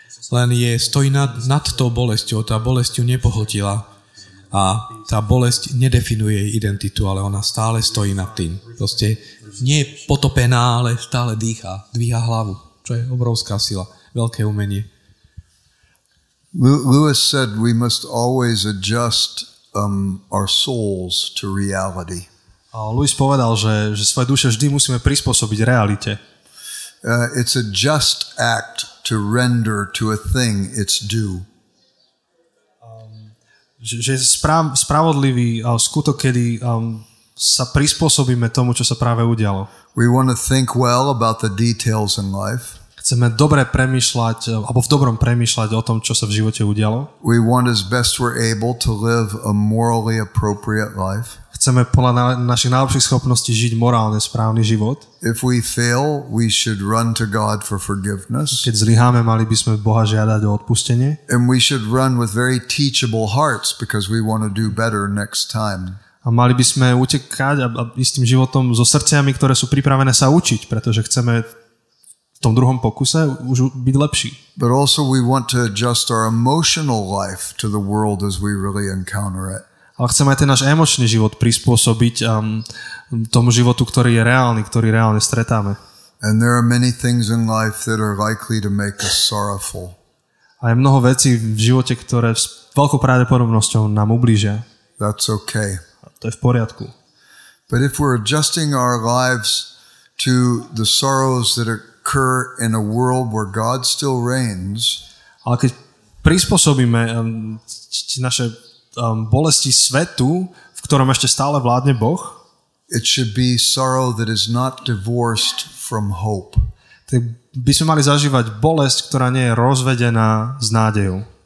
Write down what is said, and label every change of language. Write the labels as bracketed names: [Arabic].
[Slovak] Len stojí nad tou bolesťou, tá bolesť ju nepohltila. A tá bolesť nedefinuje jej identitu, ale ona stále stojí nad tým. Proste nie je potopená, ale stále dvíha hlavu. Čo je obrovská sila, veľké umenie. [English] Lewis said we must always adjust our souls to reality. [Slovak] Lewis povedal, že svoje duše vždy musíme prispôsobiť realite. [English] It's a just act to render to a thing its due. [Slovak] Že je spravodlivý skutok, kedy sa prispôsobíme tomu, čo sa práve udialo. [English] We want to think well about the details in life. [Slovak] Chceme dobre premýšľať, alebo v dobrom premýšľať o tom, čo sa v živote udialo. [English] We want as best we're able to live a morally appropriate life. [Slovak] Chceme podľa našich najlepších schopností žiť morálne správny život. [English] If we fail, we should run to God for forgiveness. [Slovak] Keď zlyháme, mali by sme Boha žiadať o odpustenie. [English] And we should run with very teachable hearts because we want to do better next time. [Slovak] A mali by sme utekať a ísť tým životom so srdciami, ktoré sú pripravené sa učiť, pretože chceme v tom druhom pokuse už byť lepší. [English] But also we want to adjust our emotional life to the world as we really encounter it. [Slovak] Ale chceme aj ten náš emočný život prispôsobiť tomu životu, ktorý je reálny, ktorý reálne stretáme. [English] And there are many things in life that are likely to make us sorrowful. [Slovak] A je mnoho vecí v živote, ktoré s veľkou pravdepodobnosťou nám ublížia. [English] That's okay. [Slovak] A to je v poriadku. [English] But if we're adjusting our lives to the sorrows that occur in a world where God still reigns, [Slovak] ale keď prispôsobíme naše bolesti svetu, v ktorom ešte stále vládne Boh, [English] it should be sorrow that is not divorced from hope. [Slovak] Tak by sme mali zažívať bolesť, ktorá nie je rozvedená s nádejou.